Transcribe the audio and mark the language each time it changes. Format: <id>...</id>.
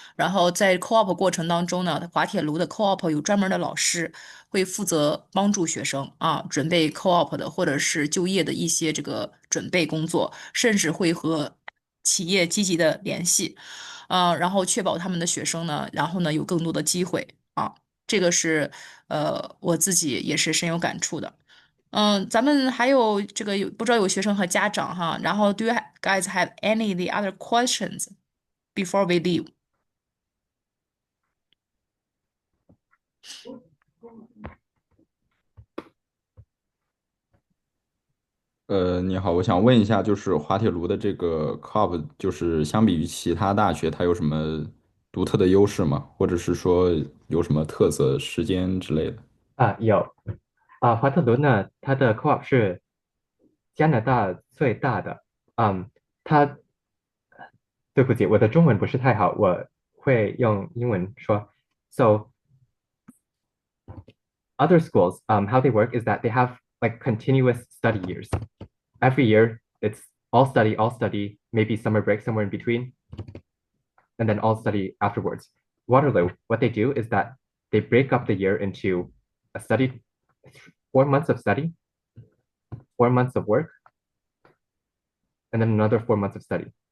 <zh>然后在 co-op 过程当中呢，滑铁卢的 co-op 有专门的老师会负责帮助学生啊，准备 co-op 的或者是就业的一些这个准备工作，甚至会和企业积极的联系，然后确保他们的学生呢，然后呢有更多的机会啊，这个是我自己也是深有感触的。咱们还有这个不知道有学生和家长哈，然后</zh> <en>do you guys have any the other questions before we leave？</en> <zh>你好，我想问一下，就是滑铁卢的这个 COP，就是相比于其他大学，它有什么独特的优势吗？或者是说有什么特色、时间之类的？有，华特伦呢，它的 co-op 是加拿大最大的。它对不起，我的中文不是太好，我会用英文说。</zh> <en>So other schools, how they work is that they have like continuous study years. Every year, it's all study, maybe summer break somewhere in between, and then all study afterwards. Waterloo, what they do is that they break up the year into a study, 4 months of study, 4 months of work, and then another 4 months of study.</en>